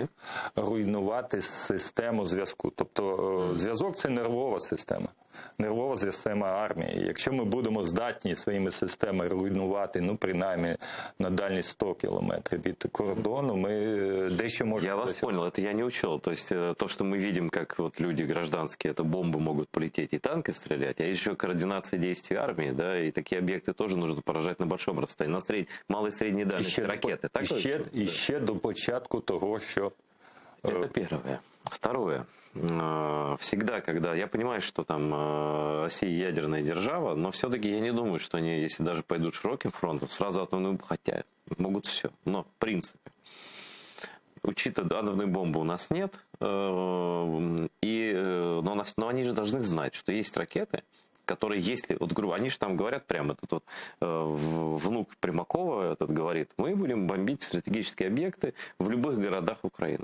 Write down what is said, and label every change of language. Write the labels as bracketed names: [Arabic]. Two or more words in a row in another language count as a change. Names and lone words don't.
[Ukrainian] Руйнувати систему зв'язку. Тобто зв'язок – це нервова система. Нервова система армії. Якщо ми будемо здатні своїми системами руйнувати, ну, принаймні, на дальність 100 кілометрів від кордону, ми дещо можемо... [Russian] Я вас понял, это я не учел. То есть то, что мы видим, как вот люди гражданские, это бомбы могут полететь и танки стрелять, а еще координация действий армии, да, и такие объекты тоже нужно поражать на большом расстоянии, на малой и средней дальности ракеты. [Ukrainian] І ще до початку того, що... [Russian] Это первое. Второе. Всегда, когда... Я понимаю, что там Россия ядерная держава, но все-таки я не думаю, что они, если даже пойдут широким фронтом, сразу атомную, хотя могут все. Но, в принципе, учитывая, атомной бомбы у нас нет, но они же должны знать, что есть ракеты, которые, если, вот грубо, они же там говорят прямо, этот вот внук Примакова этот говорит, мы будем бомбить стратегические объекты в любых городах Украины.